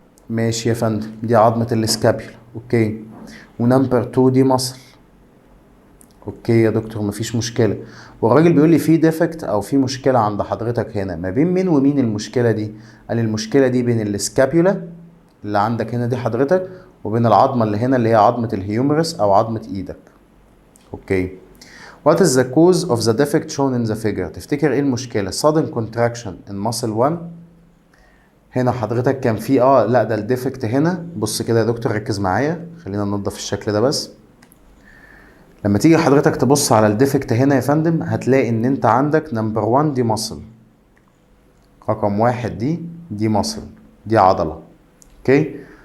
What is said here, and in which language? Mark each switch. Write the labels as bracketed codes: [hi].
[ar] ماشي يا فندم، دي عظمة الاسكابيولا، اوكي. ونمبر 2 دي مصل، اوكي يا دكتور مفيش مشكلة. والراجل بيقول لي في ديفكت او في مشكلة عند حضرتك هنا، ما بين مين ومين المشكلة دي؟ قال لي المشكلة دي بين الاسكابيولا اللي عندك هنا دي حضرتك وبين العظمة اللي هنا اللي هي عظمة الهيومرس او عظمة ايدك، اوكي. [en] What is the cause of the defect shown in the figure. [ar] تفتكر ايه المشكلة؟ [en] sudden contraction in muscle 1. [ar] هنا حضرتك كان في لا ده الديفكت هنا. بص كده يا دكتور ركز معايا، خلينا ننضف الشكل ده بس. لما تيجي حضرتك تبص على الديفكت هنا يا فندم هتلاقي ان انت عندك نمبر 1 دي muscle، رقم 1 دي muscle، دي عضلة، اوكي.